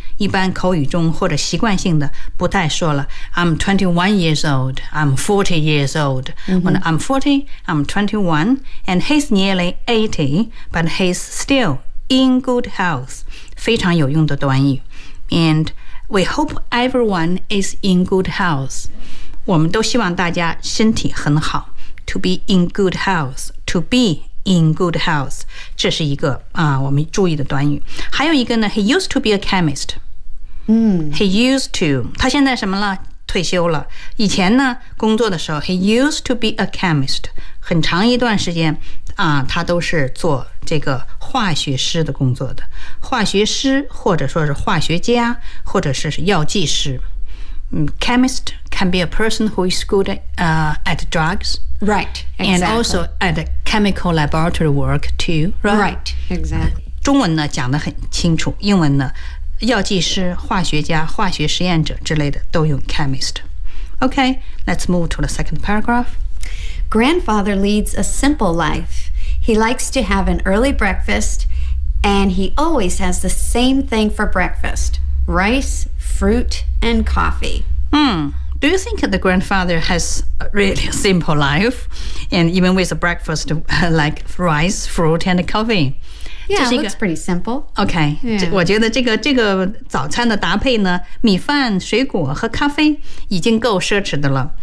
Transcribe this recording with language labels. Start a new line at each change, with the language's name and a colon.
Chinese: 一般口语中或者习惯性的不太说了
English: I'm 21 years old, I'm 40 years old、When I'm 40, I'm 21 and he's nearly 80 but he's still in good health.
Chinese: 非常有用的短语。
English: And we hope everyone is in good health.
Chinese: 我们都希望大家身体很好。
English: To be in good health, to beIn good health,
Chinese: 这是一个、我们注意的短语。还有一个呢
English: ，He used to be a chemist.、He used to.
Chinese: 他现在什么了？退休了。以前呢，工作的时候 ，
English: He used to be a chemist.
Chinese: 很长一段时间、他都是做这个化学师的工作的。化学师或者说是化学家，或者是药剂师。
English: Chemist can be a person who is good at drugs. Right, exactly. And also at chemical laboratory work too, right? Right, exactly.
Chinese: 中文呢讲得很清楚，英文呢，
English: 药剂师、化学家、化学实验者之类的都用
Chinese: chemist.
English: Okay, let's move to the second paragraph. Grandfather leads a simple life. He likes to have an early breakfast, and he always has the same thing for breakfast. Rice, fruit, and coffee. Do you think the grandfather has a really simple life? And even with a breakfast like rice, fruit, and coffee? Yeah, looks pretty simple. Okay. Yeah.
Chinese: 我觉得这个早餐的搭配呢，米饭、水果和咖啡已经够奢侈的了。